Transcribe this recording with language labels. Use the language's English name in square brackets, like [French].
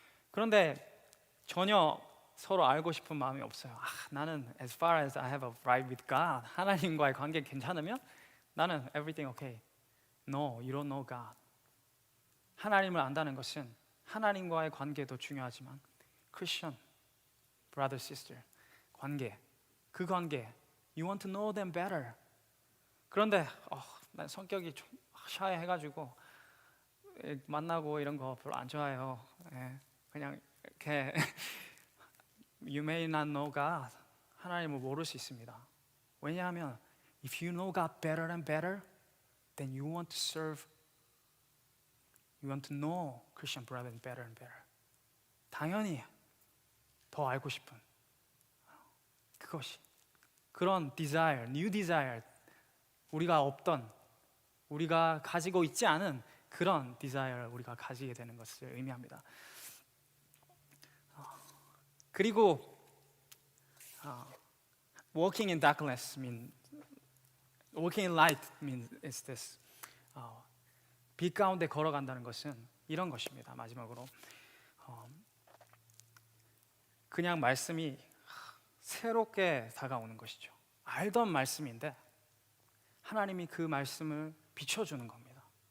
[Korean] 그런데 전혀 서로 알고 싶은 마음이 없어요. 나는 [English] as far as I have a right with God, [Korean] 하나님과의 관계 괜찮으면 나는 [English] everything okay. No, you don't know God. [Korean] 하나님을 안다는 것은 하나님과의 관계도 중요하지만 Christian brother sister 관계, 그 관계 [English] you want to know them better. [Korean] 그런데 난 성격이 좀 샤이해가지고 만나고 이런 거 별로 안 좋아해요. 그냥 이렇게 [English] You may not know God. [Korean] 하나님을 모를 수 있습니다. 왜냐하면 [English] if you know God better and better, then you want to serve. You want to know Christian brethren better and better. [Korean] 당연히 더 알고 싶은 그것이 그런 desire, [English] new desire, [Korean] 우리가 가지고 있지 않은 그런 desire 우리가 가지게 되는 것을 의미합니다. [English] 그리고 walking in darkness means walking in light means is this. [Korean] 빛 가운데 걸어간다는 것은 이런 것입니다. 마지막으로 그냥 말씀이 새롭게 다가오는 것이죠. 알던 말씀인데 하나님이 그 말씀을 비춰주는 겁니다.